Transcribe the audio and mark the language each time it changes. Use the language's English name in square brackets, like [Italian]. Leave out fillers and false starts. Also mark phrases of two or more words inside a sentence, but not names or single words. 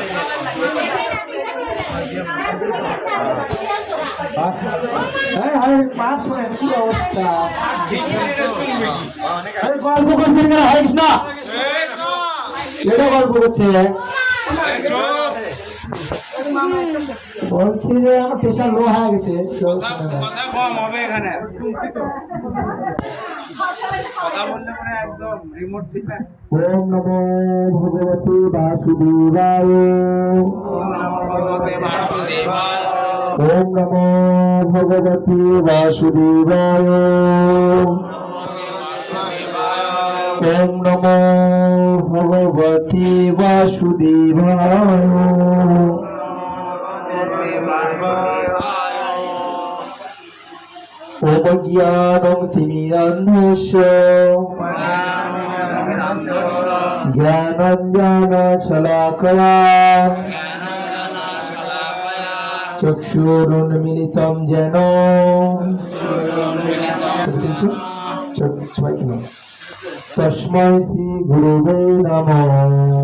[Bangla] পাঁচ কি অবস্থা, গল্প করছেন কেন হারিস না, এটা গল্প করছে। বলছি যে আমার প্রেশার লো হয়ে গেছে। কথা কম হবে এখানে, কথা বললে মানে একদম রিমোট থেকে। [Sanskrit] ওম নমো ভগবতে বাসুদেবায়। ওম নমো ভগবতে বাসুদেবায়। ওম নমো ভগবতে বাসুদেবায়। ওম নমো ভগবতে বাসুদেবায়। ওম জ্ঞানং তিমিরান্ধস্য জ্ঞানাঞ্জন শলাকয়া চক্ষুরুন্মিলিতং যেন তস্मै শ্রী গুরুবে নমঃ।